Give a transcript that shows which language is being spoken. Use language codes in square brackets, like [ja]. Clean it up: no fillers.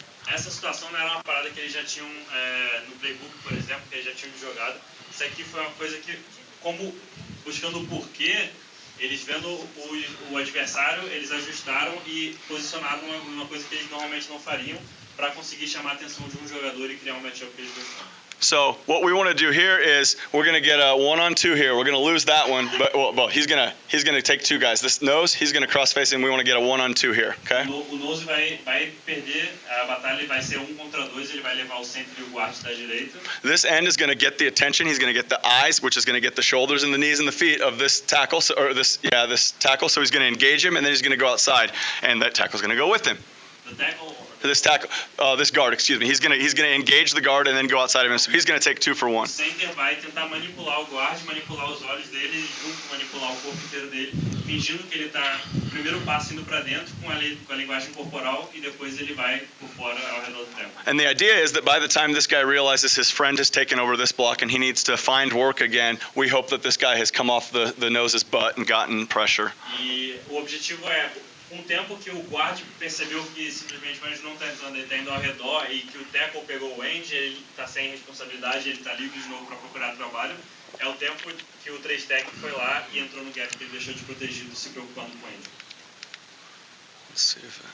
[pt] Essa situação não era uma parada que eles já tinham no playbook, por exemplo, que eles já tinham jogado. Isso aqui foi uma coisa que, como buscando o porquê, eles vendo o adversário, eles ajustaram e posicionaram uma coisa que eles normalmente não fariam para conseguir chamar a atenção de um jogador e criar um matchup que eles gostam. [en] So what we want to do here is we're going to get a 1-on-2 here. We're going to lose that one, but well, he's going to take 2 guys. This nose, he's going to cross face him. We want to get a 1-on-2 here, okay? [pt] O nose vai perder a batalha, vai ser 1 contra 2, ele vai levar o centro e o guard da direita. [en] This end is going to get the attention. He's going to get the eyes, which is going to get the shoulders and the knees and the feet of this tackle, this tackle. So he's going to engage him, and then he's going to go outside, and that tackle's going to go with him. This guard, excuse me. He's gonna engage the guard and then go outside of him. So he's gonna take 2 for 1. [pt] O center vai tentar manipular o guard, manipular os olhos dele, junto manipular o corpo inteiro dele, fingindo que ele tá primeiro passo indo para dentro com a linguagem corporal e depois ele vai por fora ao redor do tempo. [en] And the idea is that by the time this guy realizes his friend has taken over this block and he needs to find work again, we hope that this guy has come off the nose's butt and gotten pressure. [pt] E o objetivo é um tempo que o guard percebeu que simplesmente mas não está entrando, ele está indo ao redor e que o tackle pegou o end, ele está sem responsabilidade, ele está livre de novo para procurar trabalho, é o tempo que o 3-tech foi lá e entrou no gap que ele deixou desprotegido, se preocupando com ele.